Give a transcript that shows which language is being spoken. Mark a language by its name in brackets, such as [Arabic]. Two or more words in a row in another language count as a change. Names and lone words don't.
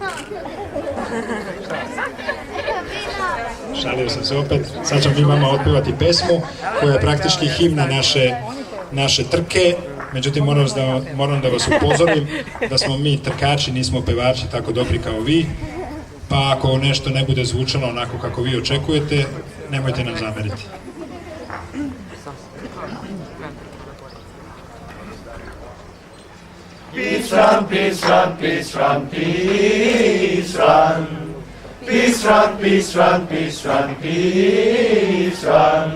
[Serbian] Šalio sam se opet, sad ćemo mi vama otpevati pesmu koja je praktički himna naše trke, međutim moram da vas upozorim da smo mi trkači, nismo pevači tako dobri kao vi, pa ako nešto ne bude zvučalo onako kako vi očekujete, nemojte nam zameriti. [English] Peace run, peace run, peace run, peace run. Peace run, peace run, peace run, peace run.